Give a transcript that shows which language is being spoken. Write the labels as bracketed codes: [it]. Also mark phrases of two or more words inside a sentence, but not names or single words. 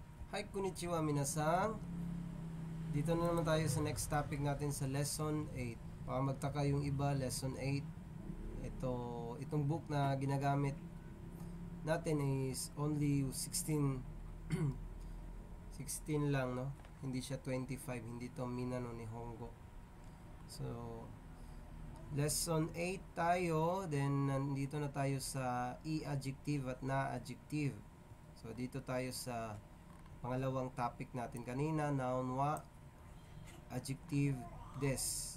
[ja] Hi, こんにちは皆さん. [tl] Dito na naman tayo sa next topic natin sa lesson 8. Baka magtaka yung iba, lesson 8. Itong book na ginagamit natin [en] is only [tl] 16 16 lang, no? Hindi siya 25, hindi to Minano ni Hongo. So, lesson 8 tayo, then nandito na tayo sa i-adjective at na-adjective. So, dito tayo sa pangalawang topic natin kanina, noun wa, adjective des.